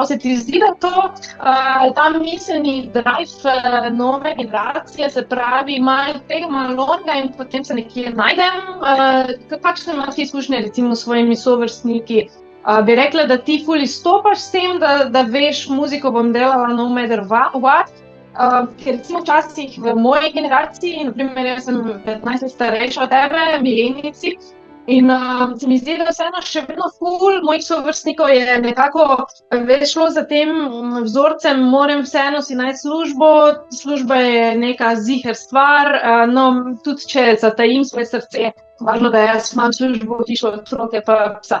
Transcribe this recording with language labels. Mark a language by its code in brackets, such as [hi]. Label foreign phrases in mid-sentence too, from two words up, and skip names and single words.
[sl] Se ti zdi, da to, ta miselni drive nove generacije, se pravi, imajo tega malonega in potem se nekje najdem? Kakšne imaš izkušnje recimo s svojimi sovrstniki? Bi rekla, da ti ful izstopaš s tem, da veš, muziko bom delala [en] no matter what? [sl] Ker recimo včasih v moji generaciji, naprimer jaz sem 15 let starejša od tebe, milenici, in se mi zdi, da vseeno še vedno ful mojih sovrstnikov je nekako šlo za tem vzorcem, moram vseeno si najti službo, služba je neka ziher stvar, no tudi če zatajim svoje srce, važno, da jaz imam službo, tišo otroke pa psa.